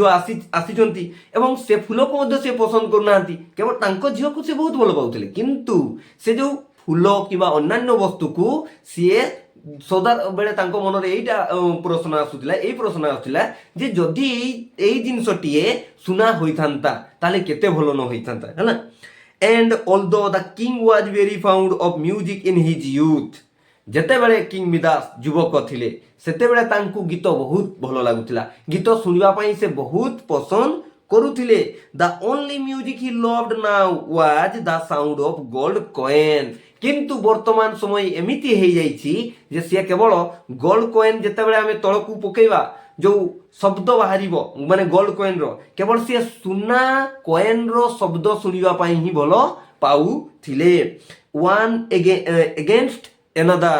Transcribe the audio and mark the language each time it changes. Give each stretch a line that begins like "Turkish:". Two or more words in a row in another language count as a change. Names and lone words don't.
Odia: ଆସିଛନ୍ତି ଏବଂ ସେ ଫୁଲକୁ ମଧ୍ୟ ସେ ପସନ୍ଦ କରୁନାହାନ୍ତି କେବଳ ତାଙ୍କ ଝିଅକୁ ସେ ବହୁତ ଭଲ ପାଉଥିଲେ କିନ୍ତୁ ସେ ଯେଉଁ ଫୁଲ କିମ୍ବା ଅନ୍ୟାନ୍ୟ ବସ୍ତୁକୁ ସିଏ ସଦାବେଳେ ତାଙ୍କ ମନରେ ଏଇ ପ୍ରଶ୍ନ ଆସୁଥିଲା ଯେ ଯଦି ଏଇ ଜିନିଷଟିଏ ସୁନା ହୋଇଥାନ୍ତା ତାହେଲେ କେତେ ଭଲ ନ ହୋଇଥାନ୍ତା ହେଲା
English: and although the king was very fond of music in his youth
Odia: ଯେତେବେଳେ କିଙ୍ଗ ମିଦାସ ଯୁବକ ଥିଲେ ସେତେବେଳେ ତାଙ୍କୁ ଗୀତ ବହୁତ ଭଲ ଲାଗୁଥିଲା ଗୀତ ଶୁଣିବା ପାଇଁ ସେ ବହୁତ ପସନ୍ଦ କରୁଥିଲେ
English: the only music he loved now was the sound of gold coin
Odia: କିନ୍ତୁ ବର୍ତ୍ତମାନ ସମୟ ଏମିତି ହେଇଯାଇଛି ଯେ ସିଏ କେବଳ
English: gold coin
Odia: ଯେତେବେଳେ ଆମେ ତଳକୁ ପକେଇବା ଯେଉଁ ଶବ୍ଦ ବାହାରିବ ମାନେ
English: gold coin's
Odia: କେବଳ ସିଏ ସୁନା କଏନ୍ର ଶବ୍ଦ ଶୁଣିବା ପାଇଁ ହିଁ ଭଲ ପାଉଥିଲେ
English: one against another.